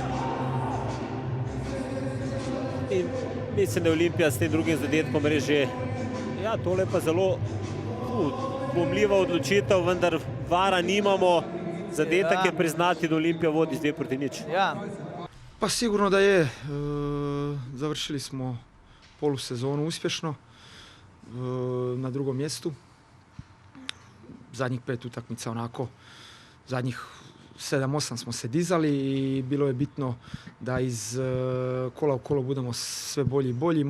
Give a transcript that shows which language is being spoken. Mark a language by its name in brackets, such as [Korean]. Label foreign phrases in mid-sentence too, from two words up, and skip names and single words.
[Slovenian] In mislim, da je Olimpija s tem drugim zadetkom res že, ja, tole pa zelo dvomljiva odločitev, vendar vara nimamo, zadetek je priznati, da Olimpija vodi z 2-0. [Croatian] Pa sigurno da je, završili smo polusezonu uspješno na drugom mjestu. Zadnjih 5 utakmica onako, zadnjih 7-8 smo se dizali i bilo je bitno da iz kola u kolo budemo sve bolji i bolji.